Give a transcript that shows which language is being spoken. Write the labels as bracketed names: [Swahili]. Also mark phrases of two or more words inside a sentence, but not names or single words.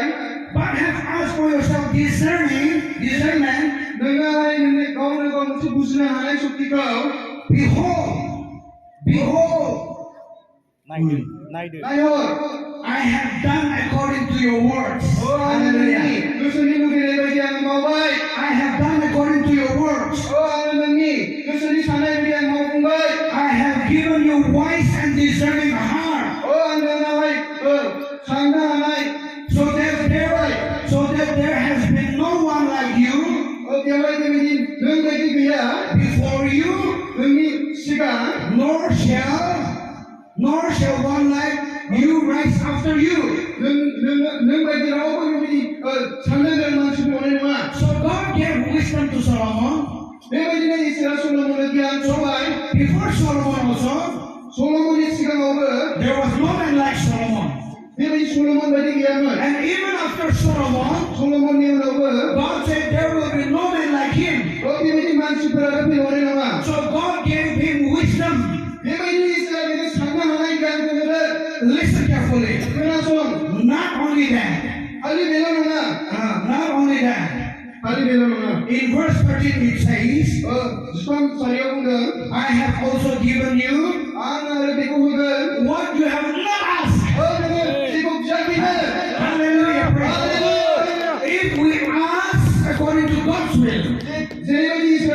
[English] but have asked for yourself discernment. [Bodo] नोङो नोंनि गावनो गाव मोनसे बुजिनो हानाय शक्तिखौ [English] Behold, [Bodo] नायहर [English] I have done according to your words. [Bodo] आङो नोंनि गोसोनि लुबैनाय बायदि आङो मावबाय [English] I have done according to your words. [Bodo] आङो नोंनि गोसोनि साननाय बायदि आं मावफुंबाय [English] I have given you wise and discerning heart, [Bodo] आं नोंनावहाय साननो हानाय [English] so that there has been no one like you [Bodo] बेवहाय बेबायदि नों बायदि गैया [English] before you, [Bodo] नोंनि सिगां [English] nor shall one like you rise after you. [Bodo] नों बायदि रावबो बेबायदि साननो गोरों मानसि दंनाय नङा [English] So God gave wisdom to Solomon. [Bodo] बेबायदिनो इसोरा सल'मननो गियान होबाय [English] Before Solomon also, [Bodo] सल'मननि सिगाङावबो [English] there was no man like Solomon. [Bodo] बेबायदि सल'मन बायदि गैयामोन [English] And even after Solomon, [Bodo] सल'मननि उनावबो [English] God said there will be no man like him. [Bodo] बेबायदि मानसिफोरा फैहरनाय नङा [English] So God gave him wisdom. [Bodo] बेबायदि इसोरा बेनो साननो हानाय गियानखौ होदों [English] Listen carefully. [Bodo] खोनासं [English] Not only that. [Bodo] खालि बेल' नङा [English] Not only that. [Bodo] खालि बेल' नङा [English] In verse 13 it says, [Bodo] 15 सारियाव बुंदों [English] I have also given you [Bodo] आं आरो बेखौ होगोन [English] what you have not asked. [Bodo] नोङो जेखौ बियाखैनो [English] Hallelujah. Praise the Lord. If we ask according to God's will, [Bodo] जेरैबायदि